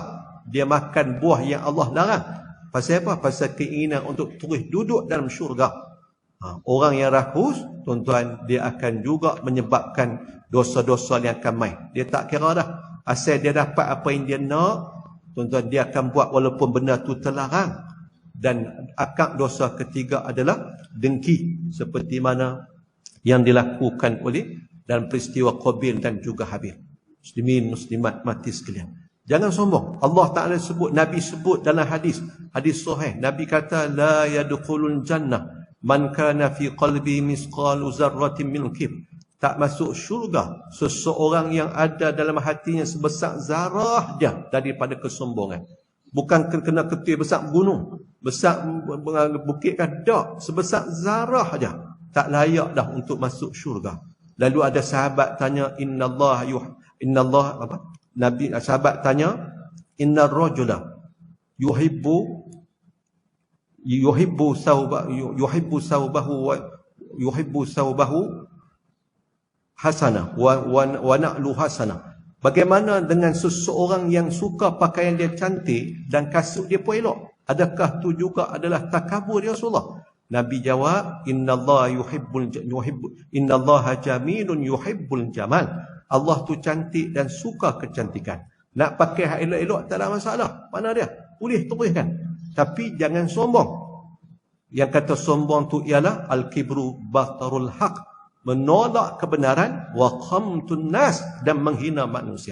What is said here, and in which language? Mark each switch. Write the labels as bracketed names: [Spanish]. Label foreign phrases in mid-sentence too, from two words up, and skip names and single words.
[Malay] Dia makan buah yang Allah larang. Pasal apa? Pasal keinginan untuk terus duduk dalam syurga. Orang yang rakus, tuan-tuan, dia akan juga menyebabkan dosa-dosa yang akan main. Dia tak kira dah. Asal dia dapat apa yang dia nak, tuan-tuan, dia akan buat walaupun benda tu terlarang. Dan akar dosa ketiga adalah dengki, seperti mana yang dilakukan oleh dalam peristiwa Qabil dan juga Habil. Muslimin, muslimat mati sekalian, jangan sombong. Allah Ta'ala sebut, Nabi sebut dalam hadis sahih, Nabi kata, [Arabic] لا يدخل الجنة من كان في قلبه مثقال ذرة من كبر. [Malay] Tak masuk syurga seseorang yang ada dalam hatinya sebesar zarah dia daripada kesombongan. Bukan kena ketua besar gunung, besar bukit kan, tak, sebesar zarah aja, tak layak dah untuk masuk syurga. Lalu ada sahabat tanya, Nabi sahabat tanya, [Arabic] إن الرجل يحب ثوبه حسنة و نعله حسنة. [Malay] Bagaimana dengan seseorang yang suka pakaian dia cantik dan kasut dia pun elok? Adakah tu juga adalah takabur [Arabic] يا رسول الله? [Malay] Nabi jawab, [Arabic] إن الله جميل يحب الجمال. [Malay] Allah tu cantik dan suka kecantikan. Nak pakai hak elok-elok tak ada masalah. Mana dia? Boleh teruskan. Tapi jangan sombong. Yang kata sombong tu ialah [Arabic] الكبر بطر الحق, [Malay] menolak kebenaran, [Arabic] وغمط الناس, [Malay] dan menghina manusia.